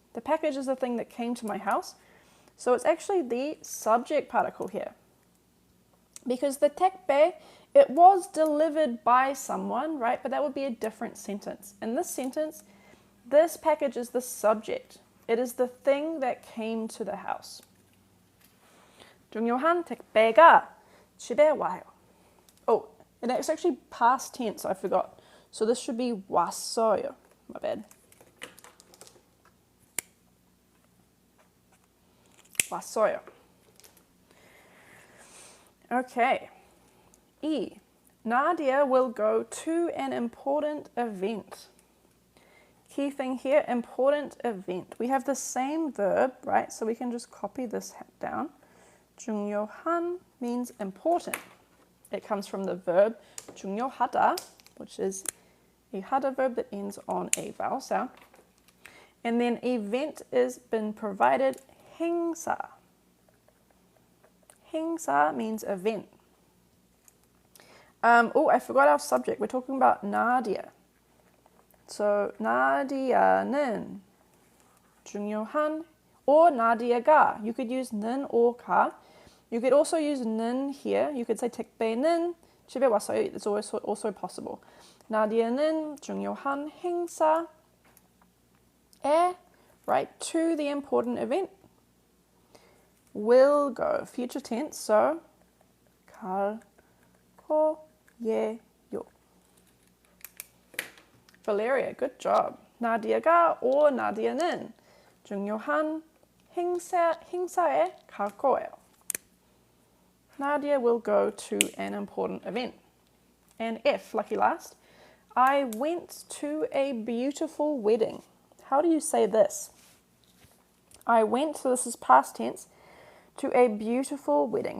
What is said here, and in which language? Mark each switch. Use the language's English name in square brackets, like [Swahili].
[English] The package is the thing that came to my house. So it's actually the subject particle here. Because the 택배, it was delivered by someone, right? But that would be a different sentence. In this sentence, this package is the subject. It is the thing that came to the house. [Korean] 중요한 택배가 집에 와요. [English] Oh, and it's actually past tense, I forgot. So this should be 왔어요. My bad. [Korean] 왔어요. [English] Okay. E. Nadia will go to an important event. Key thing here, important event. We have the same verb, right? So we can just copy this down. 중요한 means important. It comes from the verb 중요하다, which is a 하다 verb that ends on a vowel sound. And then event has been provided, 행사. 행사 means event. Oh, I forgot our subject. We're talking about Nadia. [Korean] So 나디아는 중요한 or 나디아가. [English] You could use 는 or 가. You could also use 는 here. You could say 택배는 집에 왔어요. It's also possible. 나디아는 중요한 행사에, right, to the important event. Will go, future tense, so 갈 거예요. Valeria, good job. [Korean] 나디아가 or 나디아는 중요한 행사에 갈 거예요. [English] Nadia will go to an important event. And F, lucky last, I went to a beautiful wedding. How do you say this? I went, so this is past tense, to a beautiful wedding.